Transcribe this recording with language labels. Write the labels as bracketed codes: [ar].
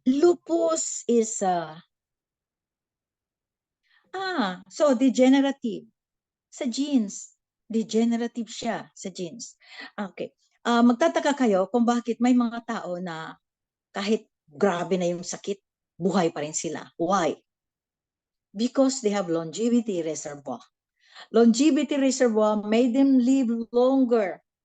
[en] Lupus is so degenerative. [tl] Sa genes. Degenerative siya sa genes. Okay. Magtataka kayo kung bakit may mga tao na kahit grabe na yung sakit, buhay pa rin sila. [en] Why? Because they have longevity reservoir. Longevity reservoir made them live longer.